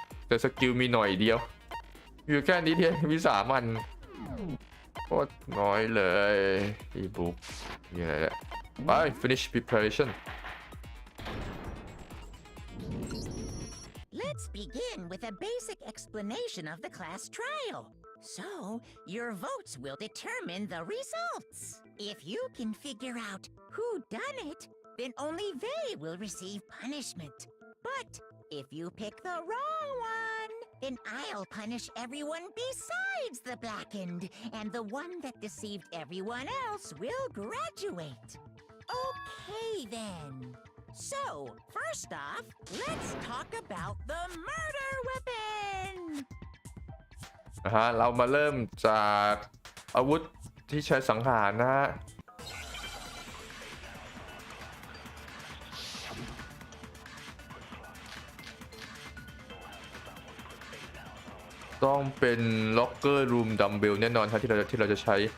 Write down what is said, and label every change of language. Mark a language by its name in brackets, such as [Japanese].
[Thai] แต่สกิลมีหน่อยเดียวอยู่แค่นี้เดียวมี3 อันโคตรน้อยเลยอีบุ๊กยังไงแหละไป [English] finish preparation Let's begin with a basic explanation of the class trial. So, your votes will determine the results. If you can figure out who done it, then only they will receive punishment. But if you pick the wrong one, then I'll punish everyone besides the blackened, and the one that deceived everyone else will graduate. Okay then. So, first off, let's talk about the murder weapon. [Thai] เรามาเริ่มจากอาวุธที่ใช้สังหารนะฮะต้องเป็นล็อกเกอร์รูมดัมเบลแน่นอนครับที่เราจะใช้